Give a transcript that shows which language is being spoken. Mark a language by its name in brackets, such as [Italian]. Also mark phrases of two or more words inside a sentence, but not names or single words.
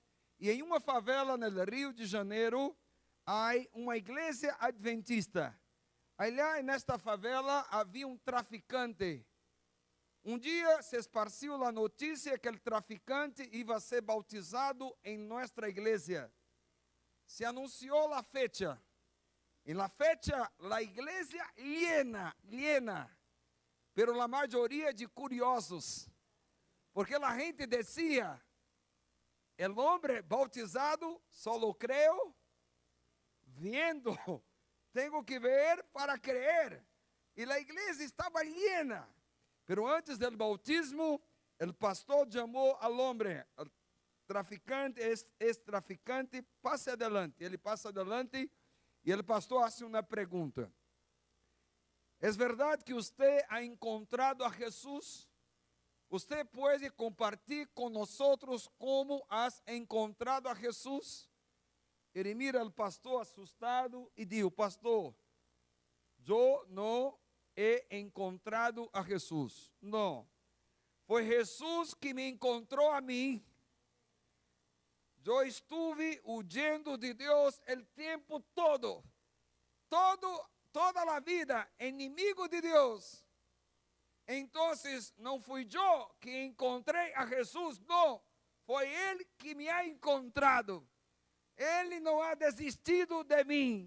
[Portuguese] E em uma favela no Rio de Janeiro, há uma igreja adventista. Allá nesta favela havia um traficante. Um dia se esparciu a notícia que o traficante ia ser bautizado em nossa igreja. Se anunciou a fecha. [Spanish] En la fecha, la iglesia llena, pero la mayoría de curiosos, porque la gente decía, el hombre bautizado solo creo viendo, tengo que ver para creer, y la iglesia estaba llena, pero antes del bautismo, el pastor llamó al hombre, el traficante, es traficante, pase adelante, [Portuguese] ele passa adelante. E o pastor faz uma pergunta: é verdade que você [Spanish] ha encontrado [Portuguese] a Jesus? Você pode compartilhar com nós como [Spanish] has encontrado [Portuguese] a Jesus? Ele mira o pastor assustado e diz: pastor, eu não [Spanish] he encontrado [Portuguese] a Jesus. Não, foi Jesus que me encontrou a mim. Eu [Spanish] estuve huyendo [Portuguese] de Deus o tempo todo. Toda a vida, inimigo de Deus. Então, não fui eu que encontrei a Jesus, não. Foi Ele que me [Spanish] ha encontrado. [Portuguese] Ele não [Spanish] ha desistido [Portuguese] de mim.